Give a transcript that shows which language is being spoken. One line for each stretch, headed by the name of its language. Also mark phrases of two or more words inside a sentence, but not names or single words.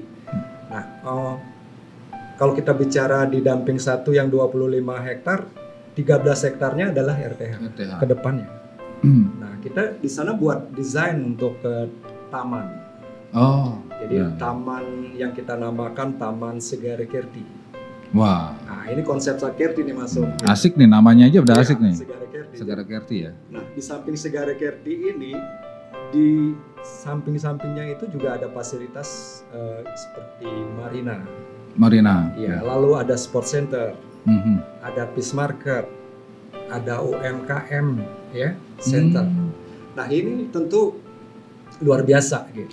Indonesian: Nah, kalau kita bicara di dumping 1 yang 25 hektar, 13 hektarnya adalah RTH. Ke depannya. Nah, kita di sana buat desain untuk taman. Oh. Jadi taman yang kita namakan Taman Segara Kerti. Wah. Nah, ini konsep Kerti nih masuk. Asik nih, namanya aja udah asik nih. Segara Kerti. Segara Kerti ya. Nah, di samping Segara Kerti ini, di samping-sampingnya itu juga ada fasilitas seperti marina. Ya, lalu ada
English: sport center,
Indonesian: ada
English: fish market,
Indonesian: ada UMKM ya, center. Nah, ini tentu luar biasa gitu.